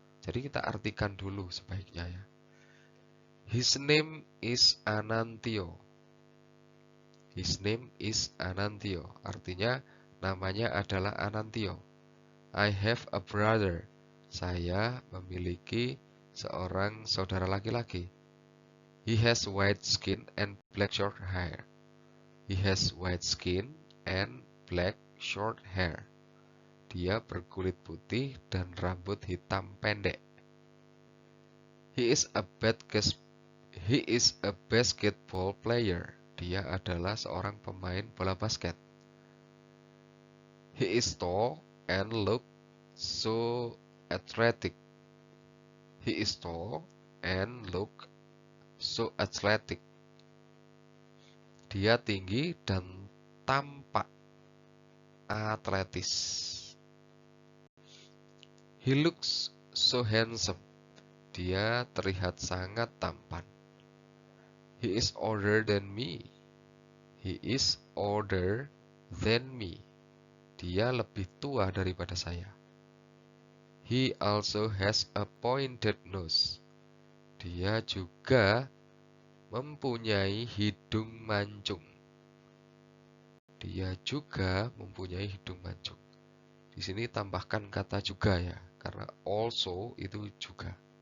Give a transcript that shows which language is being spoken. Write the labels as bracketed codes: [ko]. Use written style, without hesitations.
[id] Jadi kita artikan dulu sebaiknya ya. [en] His name is Anantio. His name is Anantio. [id] Artinya namanya adalah Anantio. [en] I have a brother. [id] Saya memiliki seorang saudara laki-laki. [en] He has white skin and black short hair. He has white skin and black short hair. [id] Dia berkulit putih dan rambut hitam pendek. [en] He is a bad He is a basketball player. [id] Dia adalah seorang pemain bola basket. [en] He is tall and look so athletic. He is tall and look so athletic. [id] Dia tinggi dan tampak atletis. [en] He looks so handsome. [id] Dia terlihat sangat tampan. [en] He is older than me. He is older than me. [id] Dia lebih tua daripada saya. [en] He also has a pointed nose. [id] Dia juga mempunyai hidung mancung. Dia juga mempunyai hidung mancung. Di sini tambahkan kata juga ya, karena also itu juga.